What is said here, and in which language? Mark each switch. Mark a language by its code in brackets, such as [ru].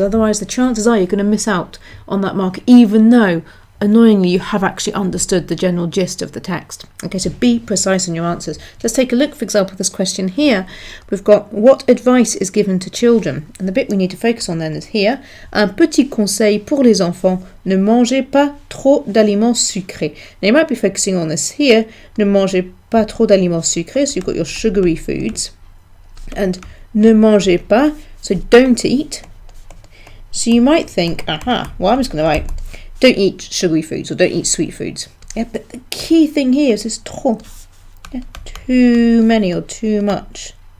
[en] Otherwise, the chances are you're going to miss out on that mark, even though, annoyingly, you have actually understood the general gist of the text. Okay, so be precise in your answers. Let's take a look, for example, this question here. We've got what advice is given to children? And the bit we need to focus on then is here. [fr] Un petit conseil pour les enfants. Ne mangez pas trop d'aliments sucrés. [en] Now you might be focusing on this here. [fr] Ne mangez pas trop d'aliments sucrés. [en] So you've got your sugary foods. And [fr] ne mangez pas, [en] so don't eat. So you might think, well, I'm just going to write, don't eat sugary foods or don't eat sweet foods. Yeah, but the key thing here is this trop. Yeah, too many or too much.